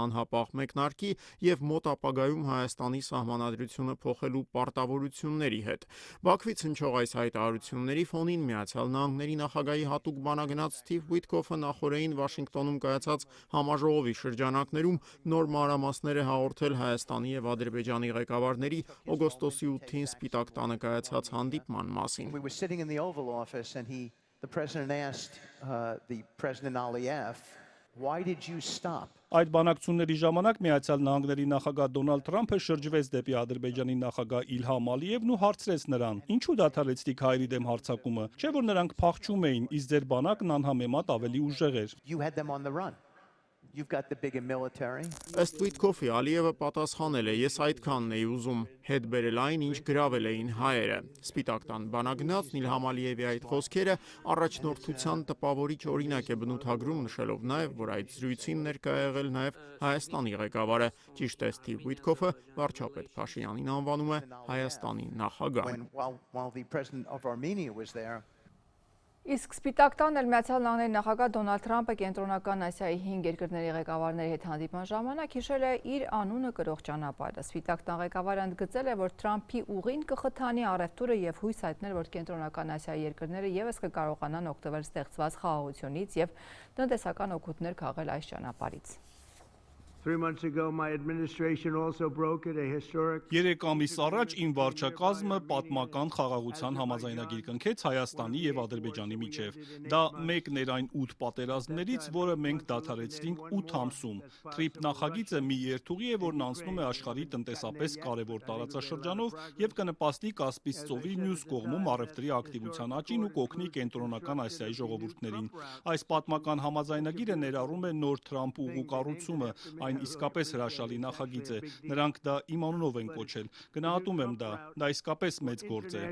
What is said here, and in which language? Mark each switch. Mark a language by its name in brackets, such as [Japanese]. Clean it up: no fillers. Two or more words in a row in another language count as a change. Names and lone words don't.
[Armenian] անհապաղ մեկնարկի եւ մոտ ապագայում Հայաստանի սահմանադրությունը փոխելու պարտավորությունների հետ։ Բաքվից հնչող այս հայտարարությունների ֆոնին Միացյալ Նահանգների նախագահի հատուկ բանագնաց Սթիվ Ուիթկոֆը նախորդին Վաշինգտոնում կայացած համաժողովի շրջանակներում նոր մանրամասներ է հաղորդել Հայաստանի եւ Ադրբեջանի ղեկավարների օգոստոսի 8-ին Սպիտակ տանը կայացած հանդիպման մասին։ [English] The president asked the President Aliyev, why did you stop? [Armenian] Այդ բանակցությունների ժամանակ Միացյալ Նահանգների նախագահ Դոնալդ Թրամփը շրջվեց դեպի Ադրբեջանի նախագահ Իլհամ Ալիևն ու հարցրեց նրան. «Ինչու դադարեցիք հայերի դեմ հարձակումը, չէ՞ որ նրանք փախչում էին, իսկ ձեր բանակն անհամեմատ ավելի ուժեղ էր»։ [English] You had them on the run. You've got the bigger military. [Armenian] Ըստ Ուիթկոֆի Ալիևը պատասխանել է. «Ես այդքանն էի ուզում հետ բերել այն, ինչ գրավել էին հայերը»։ Սպիտակ տան բանագնացն Իլհամ Ալիևի այդ խոսքերը առաջնորդության տպավորիչ օրինակ է բնութագրում, նշելով նաև, որ այդ զրույցին ներկա է եղել նաև Հայաստանի ղեկավարը։ Ճիշտ է, Սթիվ Ուիթկոֆը վարչապետ Փաշինյանին անվանում է Հայաստանի նախագահ։ [English] While the president of Armenia was there. [Armenian] Իսկ Սպիտակ տան էլ Միացյալ Նահանգների նախագահ Դոնալդ Թրամփը Կենտրոնական Ասիայի 5 երկրների ղեկավարների հետ հանդիպման ժամանակ հիշել է իր անունը կրող ճանապարհը։ Սպիտակ տան ղեկավարը ընդգծել է, որ Թրամփի ուղին կխթանի առևտուրը եւ հույս հայտնել, որ Կենտրոնական Ասիայի երկրները եւս կկարողանան օգտվել ստեղծված խաղաղությունից եւ տնտեսական օգուտներ քաղել այս ճանապարհից։ [English] 3 months ago, my administration also broke it, a historic. [Armenian] 3 ամիս առաջ իմ վարչակազմը պատմական խաղաղության համաձայնագիր կնքեց Հայաստանի եւ Ադրբեջանի միջև։ Դա մեկն էր այն 8 պատերազմներից, որը մենք դադարեցրինք 8 ամսում։ TRIP նախագիծը մի երթուղի է, որն անցնում է աշխարհի տնտեսապես կարևոր տարածաշրջանով եւ կնպաստի Կասպից ծովի մյուս կողմում առևտրի ակտիվության աճին ու կօգնի կենտրոնական Ասիայի ժողովուրդներին։ Այս պատմական համաձայնագիրը ներառում է նոր Թրամփ ուղու կառուցումը, այն իսկապես հրաշալի նախագիծ է, նրանք դա իմ անունով են կոչել, գնահատում եմ դա իսկապես մեծ գործ է։